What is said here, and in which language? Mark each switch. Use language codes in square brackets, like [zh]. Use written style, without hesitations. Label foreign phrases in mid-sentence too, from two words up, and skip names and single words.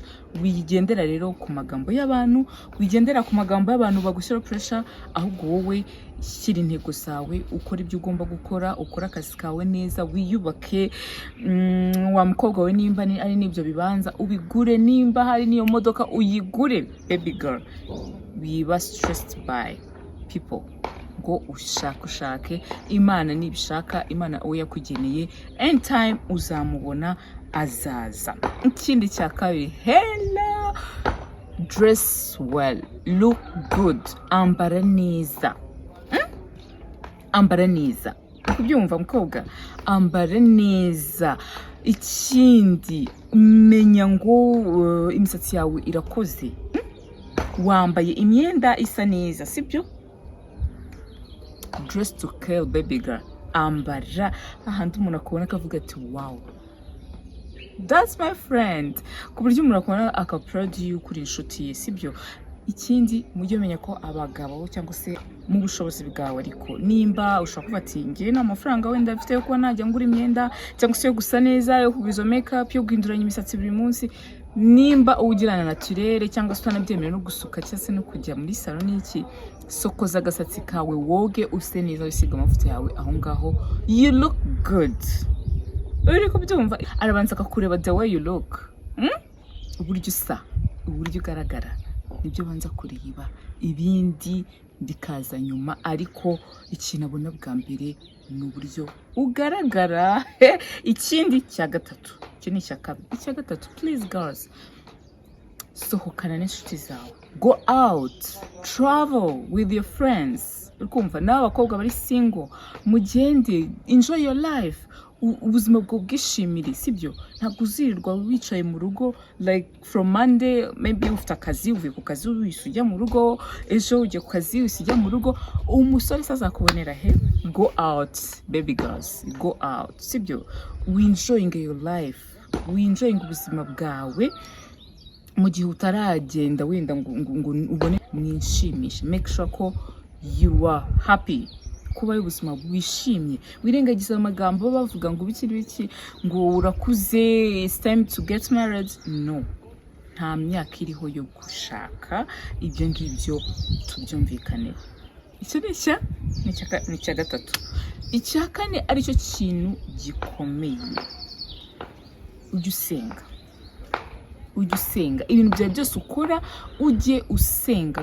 [rw] Wigendera rero ku magambo y'abantu, wigendera ku magambo y'abantu bagushyira pressure, ahubwo wowe shyira intego zawe, ukora ibyo ugomba gukora, ukora akazi kawe neza, wiyubake. Wa mukobwa we nimba ari n'ibyo bibanza ubigure, nimba hari niyo modoka uyigure. [en] Baby girl, wiba stressed by people [rw] ngo ushake. Imana nibishaka, Imana uwo yakugeneye, anytime uzamubona azaza. Ikindi cya kabiri, [en] hello, dress well, look good, [rw] ambara neza. kubyumva mukobwa, ambara neza. Ikindi menya ngo imisatsi yawe irakoze, wambaye imyenda isa neza, sibyo? [en] Dress to kill, baby girl. [rw] Ambara ahandi umuntu akubona akavuga ati [en] wow, that's my friend, [rw] ku buryo umuntu akubona akaproud y'uko uri inshuti ye, sibyo? Ikindi mujye menya ko abagabo cyangwa se mu bushobozi bwawe, ariko nimba ushaka kuvuga ati ngiye nta mafaranga wenda mfite yo kuba najya ngura imyenda cyangwa se yo gusa neza, yo kugwiza makeup, yo guhinduranya imisatsi buri munsi, nimba uwugirana naturere cyangwa se utanabyemerewe no gusuka cyangwa se no kujya muri salon n'iki, sokoza agasatsi kawe woge use neza, wisiga amavuta yawe aho ngaho, [en] you look good. [rw] Uri kubyumva, arabanza akakureba [en] the way you look, [rw] uburyo usa, uburyo ugaragara, nibyo banza kureba, ibindi bikaza nyuma. Ariko ikintu abona bwa mbere ni uburyo ugaragara. Ikindi cya gatatu, icyo ni icya kabiri. Icya gatatu, [en] please girls, [rw] sohokana n'inshuti zawe, [en] go out, travel with your friends. [rw] Ukumva nawe abakobwa bari single, mugende, [en] enjoy your life, [rw] ubuzima bwo bwishimire, sibyo? Ntabwo uzirirwa wicaye mu rugo [en] like from Monday, [rw] maybe ufite akazi, uvuye ku kazi ujya mu rugo, ejo ujye ku kazi ujya mu rugo, umusore azakubonera he? [en] Go out, baby girls, go out, sibyo? We enjoying your life, we enjoying [rw] ubuzima bwawe. Mu gihe utaragenda wenda ngo ubone mwishimishe, [en] make sure ko you are happy, [rw] kuba ubuzima bwishimye. Wirengagiza amagambo bavuga ngo biki ngo urakuze, [en] it's time to get married. [rw] No, nta myaka iriho yo gushaka, ibyo ngibyo tubyumvikane. Icyo ni icya gatatu. Icya kane aricyo kintu gikomeye, ujye usenga ibintu byawe byose ukora, ujye usenga.